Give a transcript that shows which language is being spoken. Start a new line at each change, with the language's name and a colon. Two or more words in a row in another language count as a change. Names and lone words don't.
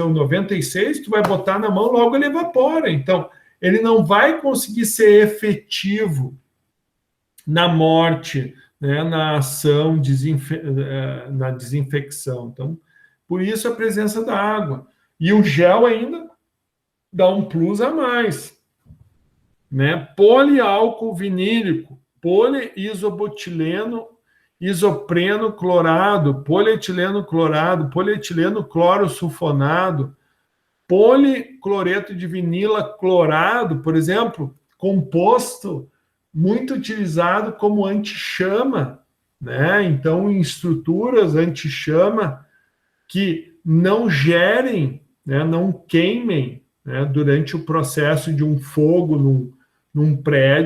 Portuguese: O 96, tu vai botar na mão, logo ele evapora. Então, ele não vai conseguir ser efetivo na morte, né, na ação, na desinfecção. Então, por isso a presença da água. E o gel ainda dá um plus a mais, né? Poliálcool vinílico, poliisobutileno, isopreno clorado, polietileno clorado, polietileno clorosulfonado, policloreto de vinila clorado, por exemplo, composto muito utilizado como anti-chama, né? Então, em estruturas anti-chama que não gerem, né, não queimem, né, durante o processo de um fogo num prédio.